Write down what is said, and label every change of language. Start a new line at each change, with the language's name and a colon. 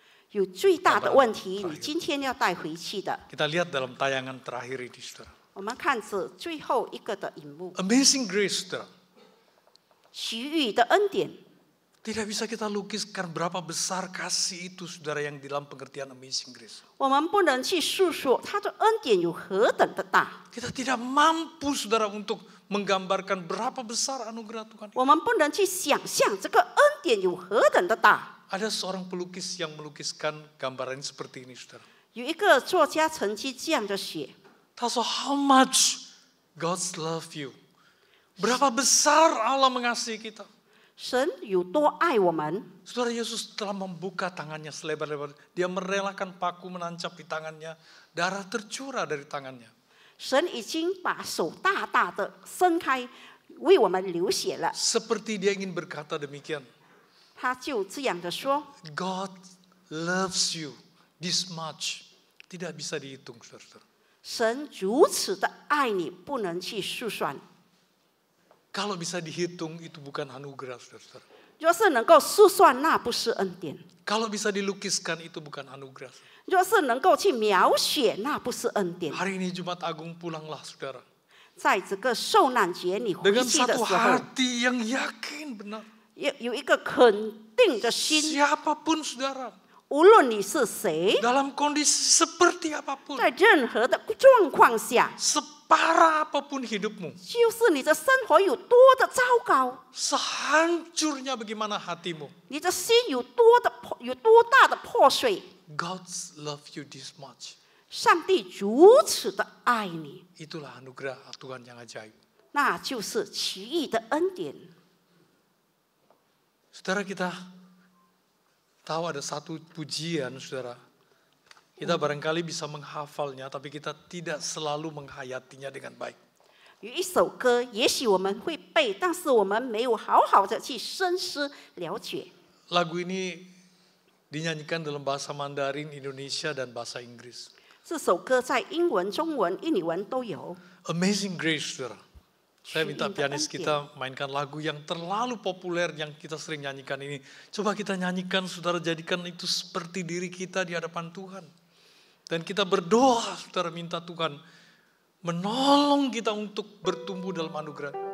Chinese: 有最大的问题，你今天要带回去的。
Indonesian: Kita lihat dalam tayangan terakhir ini, saudara.
Chinese: 我们看着最后一个的荧幕，
Indonesian: Amazing Grace, saudara.
Chinese: 奇遇的恩典。
Indonesian: Tidak bisa kita lukiskan berapa besar kasih itu, saudara, yang di dalam pengertian Amazing Grace.
Chinese: 我们不能去诉说他的恩典有何等的大，
Indonesian: Kita tidak mampu, saudara, untuk menggambarkan berapa besar anugerah Tuhan.
Chinese: 我们不能去想象这个恩典有何等的大。
Indonesian: Ada seorang pelukis yang melukiskan gambaran seperti ini, saudara.
Chinese: 有一个作家曾经这样的写，他说,
English: how much God's love you.
Indonesian: Berapa besar Allah mengasihi kita.
Chinese: 神有多爱我们。
Indonesian: Saudara, Yesus telah membuka tangannya selebar-lebar. Dia merelakan paku menancap di tangannya. Darah tercurah dari tangannya.
Chinese: 神已经把手大大的伸开，为我们流血了。
Indonesian: Seperti dia ingin berkata demikian.
Chinese: 他就这样的说：
English: God loves you this much.
Indonesian: Tidak bisa dihitung, saudara.
Chinese: 神如此的爱你，不能去数算。
Indonesian: Kalau bisa dihitung, itu bukan anugerah, saudara.
Chinese: 若是能够数算，那不是恩典；
Indonesian: Kalau bisa dilukiskan, itu bukan anugerah.
Chinese: 若是能够去描写，那不是恩典。
Indonesian: Hari ini Jumat Agung, pulanglah, saudara.
Chinese: 在这个受难节，你回
Indonesian: Dengan
Chinese: 去的
Indonesian: satu
Chinese: 时候，
Indonesian: hati yang yakin benar.
Chinese: 有一个肯定的心，
Indonesian: Siapapun, saudara.
Chinese: 无论你是谁，
Indonesian: Dalam kondisi seperti apapun.
Chinese: 在任何的状况下，
Indonesian: Separah apapun hidupmu.
Chinese: 就是你的生活有多的糟糕，
Indonesian: Sehancurnya bagaimana hatimu.
Chinese: 你的心有多大的破碎，
English: God's love you this much.
Chinese: 上帝如此的爱你，
Indonesian: Itulah anugerah Tuhan yang ajaib.
Chinese: 那就是奇异的恩典。
Indonesian: Saudara, kita tahu ada satu pujian, saudara. Kita barangkali bisa menghafalnya, tapi kita tidak selalu menghayatinya dengan baik.
Chinese: 有一首歌，也许我们会背，但是我们没有好好的去深思了解。
Indonesian: Lagu ini dinyanyikan dalam bahasa Mandarin, Indonesia, dan bahasa Inggris.
Chinese: 这首歌在英文、中文、印尼文都有。
Indonesian: Amazing Grace, saudara. Saya minta pianis kita mainkan lagu yang terlalu populer yang kita sering nyanyikan ini. Coba kita nyanyikan, saudara, jadikan itu seperti diri kita di hadapan Tuhan. Dan kita berdoa, saudara, minta Tuhan menolong kita untuk bertumbuh dalam anugerah.